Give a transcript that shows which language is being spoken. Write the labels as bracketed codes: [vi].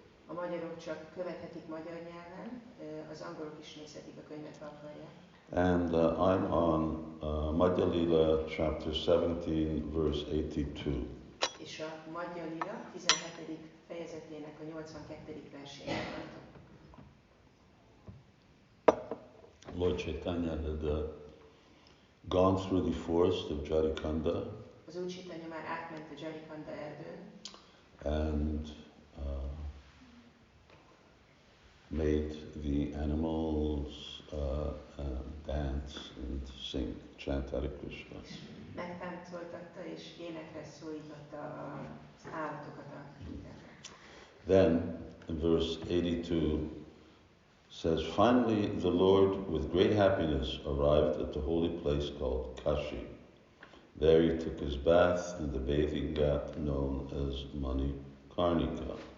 [hu] A magyarok csak követhetik magyar nyelven, az angolok is nézhetik a könyvet, ha akarják. [en] And I'm on Madhya Lila chapter 17, verse 82. [hu] És a Madhya Lila 17. fejezetének a 82. versénél tartom. [en] Lord Caitanya had gone through the forest of Jarikanda. [hu] Az Úr Caitanya már átment a Jarikanda erdőn. [en] And made the animals dance and sing, chant Hare Krishna. [hu] Megtáncoltatta és énekre szólította az állatokat a hídekre. [en] Then, in verse 82, says, finally the Lord, with great happiness, arrived at the holy place called Kashi. There he took his bath in the bathing ghat known as Manikarnika.